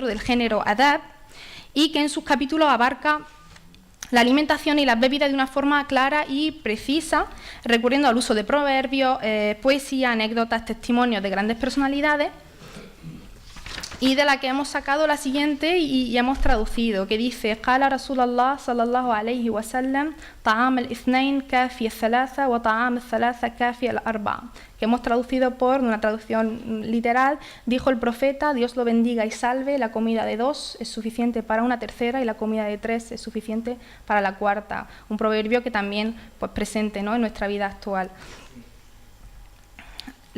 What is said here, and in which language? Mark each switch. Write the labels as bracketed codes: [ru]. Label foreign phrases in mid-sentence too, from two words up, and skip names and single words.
[es] del género adab y que en sus capítulos abarca la alimentación y las bebidas de una forma clara y precisa, recurriendo al uso de proverbios, poesía, anécdotas, testimonios de grandes personalidades, y de la que hemos sacado la siguiente y hemos traducido, que dice: [ar] قال رسول الله صلى الله عليه وسلم طعام الاثنين كافي الثلاثة وطعام الثلاثة كافي الأربعة, [es] que hemos traducido por una traducción literal: dijo el profeta, Dios lo bendiga y salve, la comida de dos es suficiente para una tercera y la comida de tres es suficiente para la cuarta. Un proverbio que también pues presente, ¿no?, en nuestra vida actual.